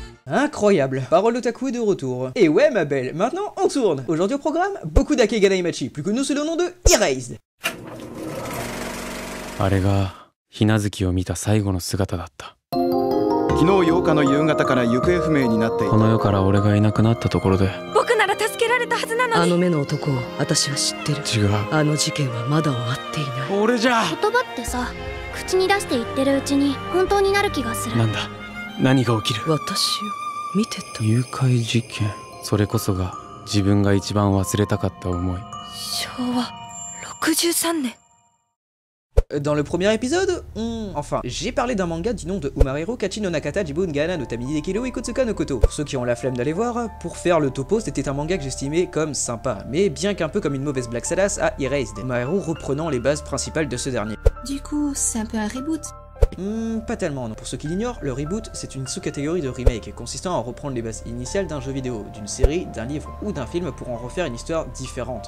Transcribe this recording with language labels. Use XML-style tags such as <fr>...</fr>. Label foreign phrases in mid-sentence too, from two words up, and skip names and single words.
<fr>Incroyable, Parole d'Otaku est de retour. Et ouais ma belle, maintenant on tourne. Aujourd'hui au programme, beaucoup d'Akega Naimachi, plus connu sous le nom de Erased.</fr> <ja>あれがひなずきを見た最後の姿だった。昨日8日の夕方から行方不明になっていた。この世から俺がいなくなったところで、僕なら助けられたはずなのに。あの目の男を私は知ってる。違う。あの事件はまだ終わっていない。俺じゃ。言葉ってさ、口に出して言ってるうちに本当になる気がする。なんだ、何が起きる。私を見てた。誘拐事件、それこそが自分が一番忘れたかった思い。昭和63年。</ja> <fr>Dans le premier épisode, j'ai parlé d'un manga du nom de Umarero Kachi no Nakata Jibun Gana no Tamini Dekiro Ikotsuka no Koto. Pour ceux qui ont la flemme d'aller voir, pour faire le topo, c'était un manga que j'estimais comme sympa, mais bien qu'un peu comme une mauvaise blague salace à Erased, Umarero reprenant les bases principales de ce dernier. Du coup, c'est un peu un reboot. Pas tellement, non. Pour ceux qui l'ignorent, le reboot, c'est une sous-catégorie de remake, consistant à reprendre les bases initiales d'un jeu vidéo, d'une série, d'un livre ou d'un film pour en refaire une histoire différente.</fr>